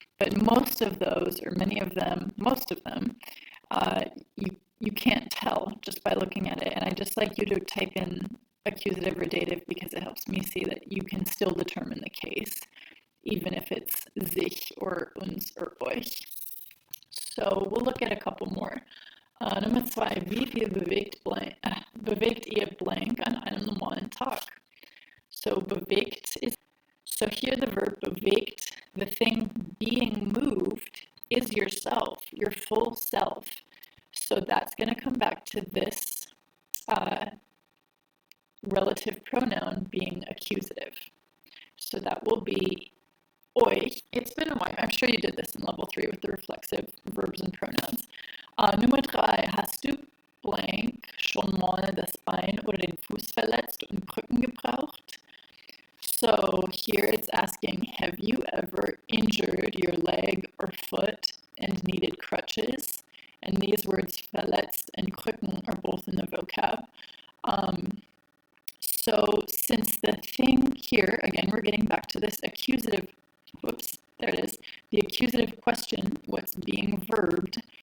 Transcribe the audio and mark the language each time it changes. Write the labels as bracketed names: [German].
[English] But most of those, or many of them, most of them, you can't tell just by looking at it. And I just like you to type in accusative or dative because it helps me see that you can still determine the case, even if it's sich or uns or euch. So we'll look at a couple more. [German] Nummer 2. Wie viel bewegt ihr blank an einem normalen Tag? [English] So bewegt is, so here the verb bewegt, the thing being moved is yourself, your full self. So that's going to come back to this relative pronoun being accusative. So that will be euch. It's been a while. I'm sure you did this in level 3 with the reflexive verbs and pronouns. [German] Nummer 3. Hast du blank schon mal das Bein oder den Fuß verletzt und Krücken gebraucht? [English] So here it's asking, have you ever injured your leg or foot and needed crutches? And these words verletzt and Krücken are both in the vocab. So since the thing here, again, we're getting back to this accusative, whoops, there it is, the accusative question, what's being verbed.